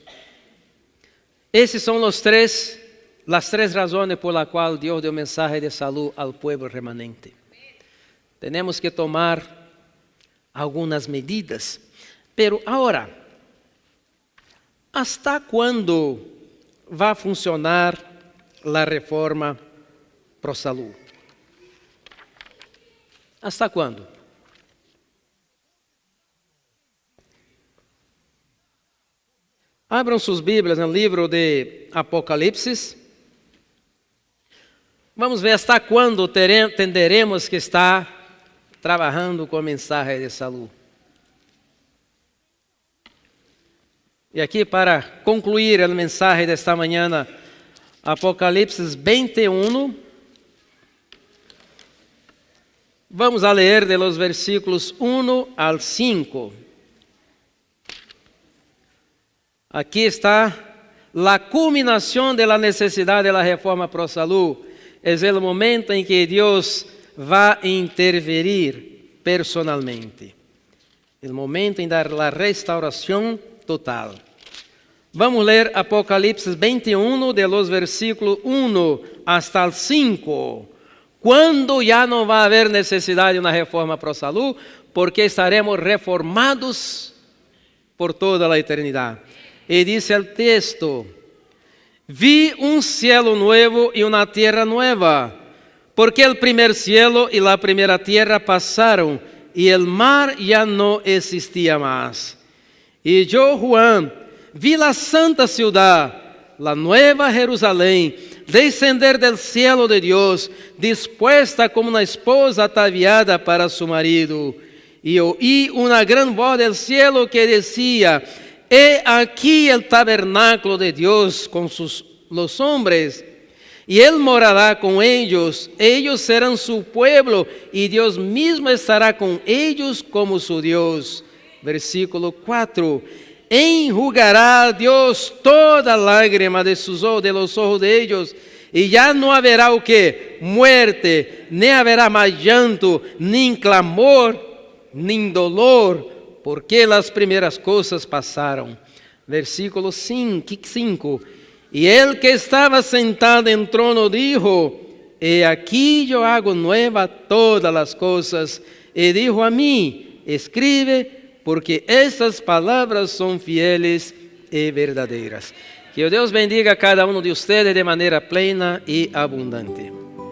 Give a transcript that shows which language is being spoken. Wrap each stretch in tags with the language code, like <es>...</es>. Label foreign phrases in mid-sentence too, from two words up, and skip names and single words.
<pt>Essas são as três razões</pt> <es>por las</es> <pt>quais Deus deu mensagem de saúde ao povo remanente. Temos que tomar algumas medidas. Pero agora, ¿hasta quando vai funcionar a reforma pro salud? ¿Hasta quando? Abram suas Bíblias no livro de Apocalipse. Vamos ver hasta quando tenderemos que estar trabalhando com a mensagem de saúde. E aqui, para concluir a mensagem desta manhã, Apocalipse 21, vamos a ler</pt> <es>de los versículos 1 al 5.</es> <pt>Aqui está a culminação da necessidade da reforma pro salud. É o momento em que Deus vai interferir personalmente. O momento em dar a restauração total. Vamos ler Apocalipse 21,</pt> <es>de los versículos 1 hasta el 5.</es> <pt>Quando já não vai haver necessidade de uma reforma pro salud, porque estaremos reformados por toda a eternidade. E diz o texto: vi um</pt> <es>cielo nuevo</es> <pt>e uma</pt> <es>tierra nueva,</es> <pt>porque o primeiro cielo e a primeira tierra passaram, e o mar já não existia mais. E eu,</pt> <es>Juan, vi la santa ciudad, la nueva Jerusalén, descender del cielo de Dios, dispuesta como una esposa ataviada para su marido. Y oí una gran voz del cielo que decía: he aquí el tabernáculo de Dios con los hombres, y Él morará con ellos, ellos serán su pueblo, y Dios mismo estará con ellos como su Dios. Versículo 4. Enjugará Deus toda lágrima de los ojos de ellos,</es> <pt>e já não haverá o que? Muerte, nem haverá mais llanto, nem clamor, nem dolor, porque as primeiras coisas passaram. Versículo 5. E ele que estava sentado em trono</pt> <es>dijo: he aquí</es> <pt>eu</pt> <es>hago nueva</es> <pt>todas as coisas. E dijo a mim: escribe, porque estas palavras são fieles e verdadeiras. Que o Deus bendiga a cada um de vocês de maneira plena e abundante.</pt>